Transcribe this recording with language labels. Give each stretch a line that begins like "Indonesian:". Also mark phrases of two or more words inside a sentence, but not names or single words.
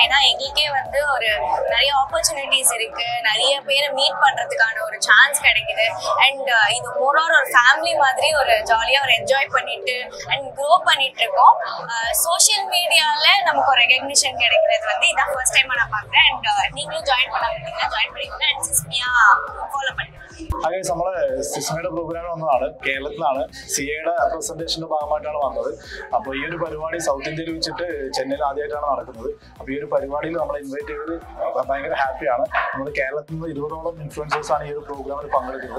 Tamil: ஏன்னா எங்களுக்கே வந்து ஒரு நிறைய ஆப்பர்ச்சுனிட்டிஸ் இருக்கு, நிறைய பேரை மீட் பண்றதுக்கான ஒரு சான்ஸ் கிடைக்குது. அண்ட் இது மோரோர் ஒரு ஃபேமிலி மாதிரி ஒரு ஜாலியா ஒரு என்ஜாய் பண்ணிட்டு அண்ட் க்ரோ பண்ணிட்டு இருக்கோம். சோஷியல் மீடியால நமக்கு ஒரு ரெகக்னிஷன் கிடைக்கிறது வந்து இதான்
English: first time
Tamil: நான் பார்க்குறேன். அண்ட் நீங்களும் ஜாயின் பண்ணாமட்டீங்கன்னா ஜாயின் பண்ணிக்கோங்க. அண்ட் സുഷ്മിയ ഫോളോ பண்ணுங்க.
Malayalam: അതെ, നമ്മള് സുഷ്മിയുടെ പ്രോഗ്രാമിൽ വന്നതാണ്. കേരളത്തിലാണ്. സിഎയുടെ പ്രസന്റേഷന്റെ ഭാഗമായിട്ടാണ് വന്നത്. അപ്പോൾ ഈ ഒരു പരിപാടി സൗത്ത് ഇന്ത്യയിൽ വെച്ചിട്ട് ചെന്നൈയിൽ ആദ്യമായിട്ടാണ് നടക്കുന്നത്. അപ്പോൾ ഈ ഒരു പരിപാടിയിൽ നമ്മളെ ഇൻവൈറ്റ് ചെയ്ത് ഭയങ്കര ഹാപ്പിയാണ്. നമ്മൾ കേരളത്തിൽ നിന്ന് 20ഓളം ഇൻഫ്ലുവൻസേഴ്സ് ആണ് ഈ ഒരു പ്രോഗ്രാമിൽ പങ്കെടുക്കുന്നത്.